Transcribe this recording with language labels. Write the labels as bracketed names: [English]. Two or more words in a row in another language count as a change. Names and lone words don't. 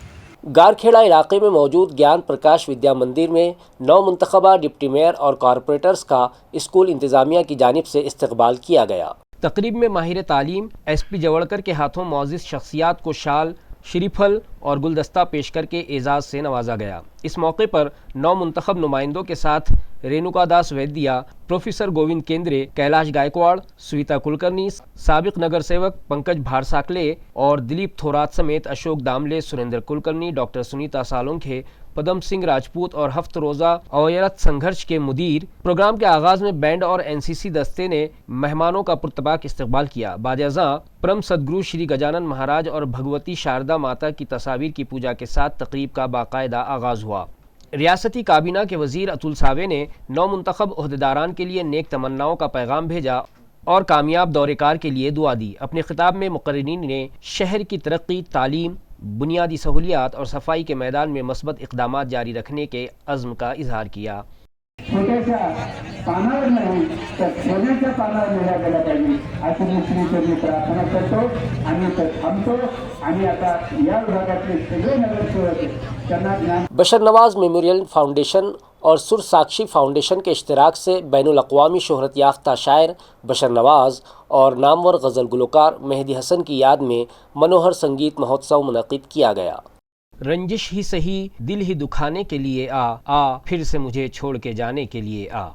[Urdu] گارکھیڑا علاقے میں موجود گیان پرکاش ودیا مندر میں نو منتخبہ ڈپٹی میئر اور کارپوریٹرز کا اسکول انتظامیہ کی جانب سے استقبال کیا گیا۔ تقریب میں ماہر تعلیم ایس پی جوڑکر کے ہاتھوں معزز شخصیات کو شال، شری پھل اور گلدستہ پیش کر کے اعزاز سے نوازا گیا۔ اس موقع پر نو منتخب نمائندوں کے ساتھ رینوکا داس ویدیا، پروفیسر گووند کیندرے، کیلاش گائیکواڑ، سویتا کلکرنی، سابق نگر سیوک پنکج بھارساکلے اور دلیپ تھورات سمیت اشوک داملے، سریندر کلکرنی، ڈاکٹر سنیتا سالونکھے، پدم سنگھ راجپوت اور ہفت روزہ اویرت سنگھرش کے مدیر۔ پروگرام کے آغاز میں بینڈ اور این سی سی دستے نے مہمانوں کا پرتپاک استقبال کیا۔ بعد ازاں پرم صدگرو شری گجانند مہاراج اور بھگوتی شاردا ماتا کی تصاویر کی پوجا کے ساتھ تقریب کا باقاعدہ آغاز ہوا۔ ریاستی کابینہ کے وزیر اتل ساوے نے نو منتخب عہدیداران کے لیے نیک تمناؤں کا پیغام بھیجا اور کامیاب دور کار کے لیے دعا دی۔ اپنے خطاب میں مقررین نے شہر کی ترقی، تعلیم، بنیادی سہولیات اور صفائی کے میدان میں مثبت اقدامات جاری رکھنے کے عزم کا اظہار کیا۔ [Marathi] छोट्याशा पानावर नाही तर सोन्याच्या पानावर लिहिल्या गेला पाहिजे अशी मी श्रीचरणी प्रार्थना करतो आणि थांबतो। आणि आता या विभागातले सगळे नगरसेवक त्यांना ज्ञान [Urdu] بشر نواز میموریل فاؤنڈیشن اور سر ساکشی فاؤنڈیشن کے اشتراک سے بین الاقوامی شہرت یافتہ شاعر بشر نواز اور نامور غزل گلوکار مہدی حسن کی یاد میں منوہر سنگیت مہوتسو منعقد کیا گیا۔ رنجش ہی سہی دل ہی دکھانے کے لیے آ پھر سے مجھے چھوڑ کے جانے کے لیے آ۔